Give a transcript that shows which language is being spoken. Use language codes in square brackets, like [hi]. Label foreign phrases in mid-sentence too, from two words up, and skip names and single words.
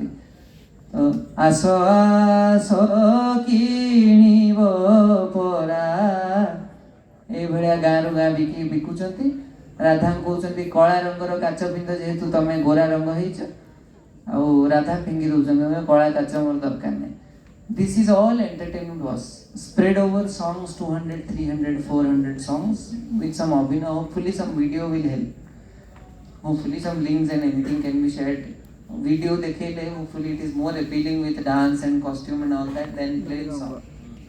[or] ତ ଆସ ଆସ କିଣିବ ପରା, ଏଇଭଳିଆ ଗାଁରୁ ଗାଁ ବିକୁଛନ୍ତି. ରାଧାଙ୍କୁ କହୁଛନ୍ତି କଳା ରଙ୍ଗର କାଚ ପିନ୍ଧ ଯେହେତୁ ତମେ ଗୋରା ରଙ୍ଗ ହେଇଛ. ଆଉ ରାଧା ଫିଙ୍ଗି ଦେଉଛନ୍ତି ତମେ କଳା କାଚ ମୋର ଦରକାର ନାହିଁ. [en] This is all entertainment was spread over songs, 200, 300, 400 songs with some abhinav. Hopefully some video will help. Hopefully some links and anything can be shared. Video dekhele, hopefully it is more appealing with dance and costume and all that than plain song.